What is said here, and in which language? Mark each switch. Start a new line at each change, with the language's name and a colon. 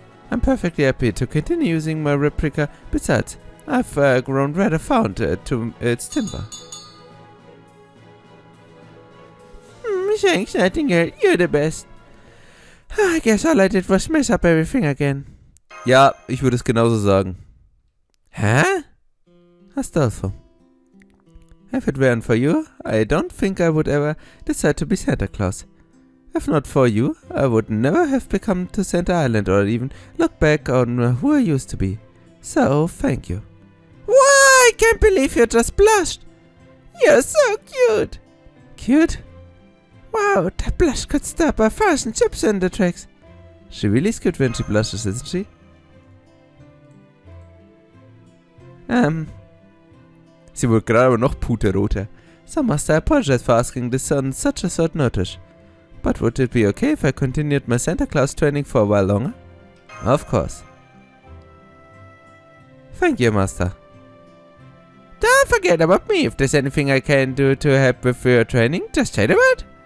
English: I'm perfectly happy to continue using my replica. Besides, I've grown rather fond to its timber. Thanks, Nightingale. You're the best. I guess all I did was mess up everything again.
German: Ja, ich würde es genauso sagen.
English: Huh? Astolfo. If it weren't for you, I don't think I would ever decide to be Santa Claus. If not for you, I would never have become to Santa Island or even look back on who I used to be. So, thank you. Why? I can't believe you just blushed. You're so cute. Cute? Wow, that blush could stop 1,000 chips in the tracks. She really is cute when she blushes, isn't she?
German: Sie wurde gerade aber noch puterroter.
English: So must I apologize for asking this on such a short notice. But would it be okay if I continued my Santa Claus training for a while longer? Of course. Thank you, Master. Don't forget about me. If there's anything I can do to help with your training, just say the word.